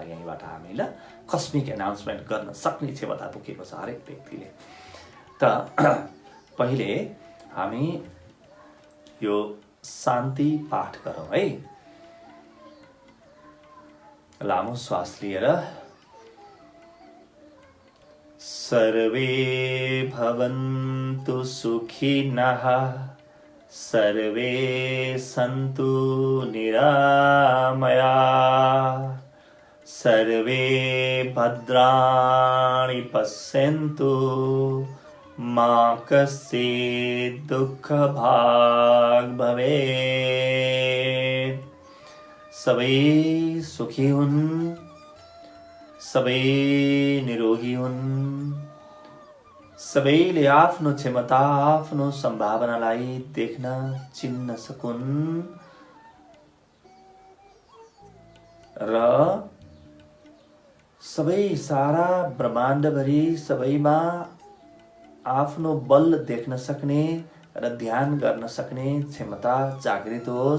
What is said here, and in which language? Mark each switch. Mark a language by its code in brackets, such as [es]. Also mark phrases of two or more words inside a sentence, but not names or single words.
[ne] यहीँबाट हामी ल [en] cosmic announcement [ne] गर्न सक्ने क्षमता पुगेको छ हरेक व्यक्तिले। त पहिले हामी यो शान्ति पाठ गरौँ है। लामो श्वास लिएर [sa] सर्वे भवन्तु सुखिनः सर्वे सन्तु निरामया सर्वे भद्राणि पश्यन्तु मा कश्चित् दुःखभाग् भवेत्। [ne] सबै सुखी हुन्, सबै निरोगी हुन्, सबैले आफ्नो क्षमता, आफ्नो सम्भावनालाई देख्न, चिन्न सकुन् र सबै सारा ब्रह्माण्डभरि सबैमा आफ्नो बल देख्न सक्ने र ध्यान गर्न सक्ने क्षमता जागृत होस्।